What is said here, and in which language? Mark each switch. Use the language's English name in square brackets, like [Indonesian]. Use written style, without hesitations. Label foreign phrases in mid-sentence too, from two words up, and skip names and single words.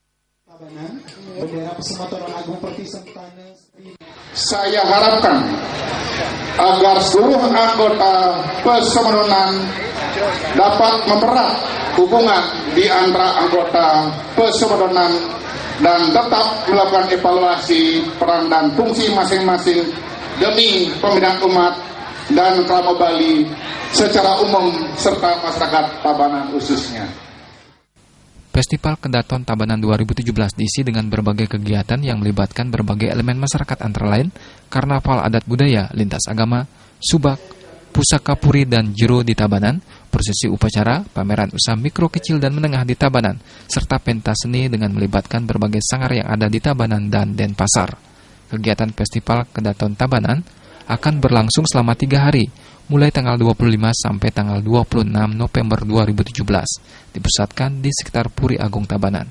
[Indonesian] Saya harapkan agar seluruh anggota Pasemetonan dapat mempererat hubungan di antara anggota Pasemetonan dan tetap melakukan evaluasi peran dan fungsi masing-masing demi pembinaan umat dan kerama Bali secara umum serta masyarakat Tabanan khususnya. Festival Kedaton Tabanan 2017 diisi dengan berbagai kegiatan yang melibatkan berbagai elemen masyarakat antara lain karnaval adat budaya, lintas agama, subak, pusaka puri dan jero di Tabanan, prosesi upacara, pameran usaha mikro kecil dan menengah di Tabanan, serta pentas seni dengan melibatkan berbagai sanggar yang ada di Tabanan dan Denpasar. Kegiatan Festival Kedaton Tabanan akan berlangsung selama 3 hari, mulai tanggal 25 sampai tanggal 26 November 2017, dipusatkan di sekitar Puri Agung Tabanan.